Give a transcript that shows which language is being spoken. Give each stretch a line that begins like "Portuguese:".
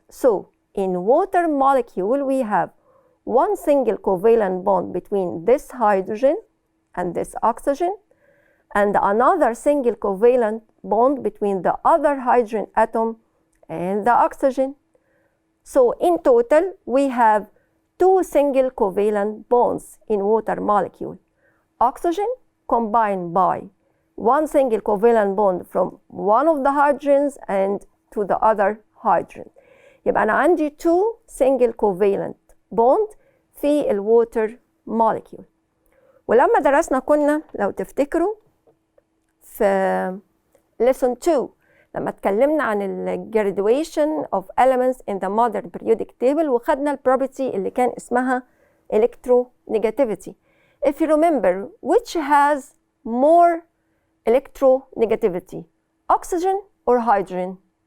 English: So, in water molecule, we have 1 single covalent bond between this hydrogen and this oxygen, and another single covalent bond between the other hydrogen atom and the oxygen. So in total, we have 2 single covalent bonds in water molecule. Oxygen combined by 1 single covalent bond from one of the hydrogens and to the other hydrogen.
Arabic: يبقى أنا عندي 2
English: single covalent bond
Arabic: في الووتر molecule. ولما درسنا كنا لو تفتكروا في lesson 2 لما اتكلمنا عن ال
English: graduation of elements in the modern periodic table
Arabic: وخدنا ال property اللي كان اسمها electronegativity.
English: If you remember, which has more electronegativity, oxygen or hydrogen?